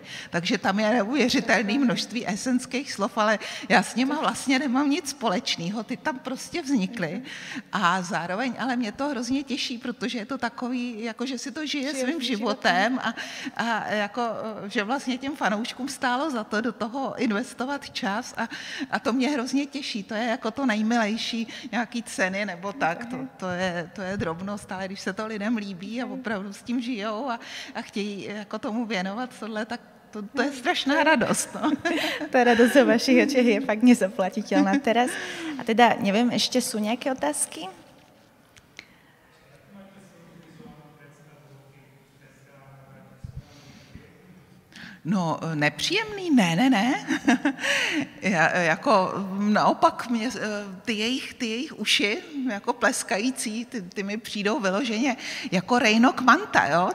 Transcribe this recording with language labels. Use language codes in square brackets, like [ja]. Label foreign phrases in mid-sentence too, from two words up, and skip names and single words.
[cs] Takže tam je neuvěřitelné množství esenských slov, ale já s nima vlastně nemám nic společného, ty tam prostě vznikly a zároveň, ale mě to hrozně těší, protože je to takový, jako že si to žije svým životem a jako, že vlastně těm fanouškům stálo za to do toho investovat čas a to mě hrozně těší. To je jako to nejmilejší, nějaký ceny nebo tak. To je drobnost, ale když se to lidem líbí a opravdu s tím žijou a chtějí jako tomu věnovat tohle, tak to je strašná radost. No. [sk] Ta radost o vašich očiach je fakt nezaplatiteľná teraz. A teda, neviem, ešte sú nejaké otázky? No, [cs] nepříjemný? Ne. Jako naopak mě, ty jejich uši, jako pleskající, ty mi přijdou vyloženě jako Rejnok Manta, jo?